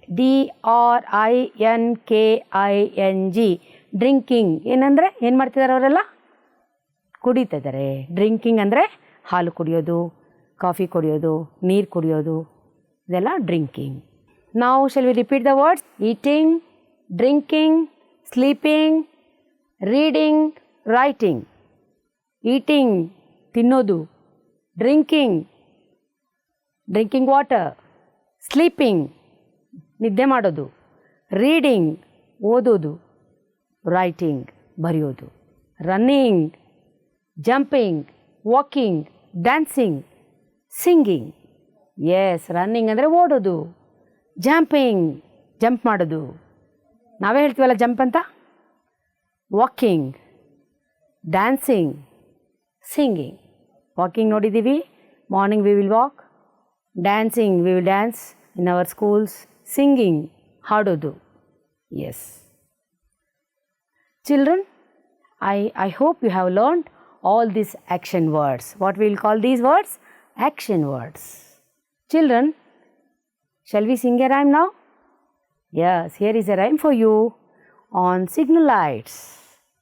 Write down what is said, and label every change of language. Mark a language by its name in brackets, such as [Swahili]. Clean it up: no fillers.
[English] DRINKING, drinking. [Kannada] ಏನಂದರೆ? ಏನು ಮಾಡ್ತಿದ್ದಾರೆ ಅವರೆಲ್ಲ? ಕುಡಿತಾ ಇದ್ದಾರೆ. ಡ್ರಿಂಕಿಂಗ್ ಅಂದರೆ ಹಾಲು ಕುಡಿಯೋದು, ಕಾಫಿ ಕುಡಿಯೋದು, ನೀರು ಕುಡಿಯೋದು, ಇದೆಲ್ಲ ಡ್ರಿಂಕಿಂಗ್. [English] ನಾವು shall we repeat the words? Eating, drinking, sleeping, reading, writing. Eating, [Kannada] ತಿನ್ನೋದು. [English] Drinking, drinking water. [Kannada] ಸ್ಲೀಪಿಂಗ್, ನಿದ್ದೆ ಮಾಡೋದು. ರೀಡಿಂಗ್, ಓದೋದು. [English] writing, [Kannada] ಬರೆಯೋದು. [English] Running, jumping, walking, dancing, singing. [Kannada] S, running ಅಂದರೆ ಓಡೋದು. ಜಂಪಿಂಗ್, ಜಂಪ್ ಮಾಡೋದು. ನಾವೇ ಹೇಳ್ತೀವಲ್ಲ ಜಂಪ್ ಅಂತ. [English] Walking, dancing, singing. Walking [Kannada] ನೋಡಿದ್ದೀವಿ, [English] Morning we will walk. Dancing, we will dance in our schools. ಸಿಂಗಿಂಗ್, [Kannada] ಹಾಡೋದು. [English] Yes. Children, I hope you have learned all these action words. What we will call these words? Action words. Children, shall we sing a rhyme now? Yes, here is a rhyme for you on signal lights.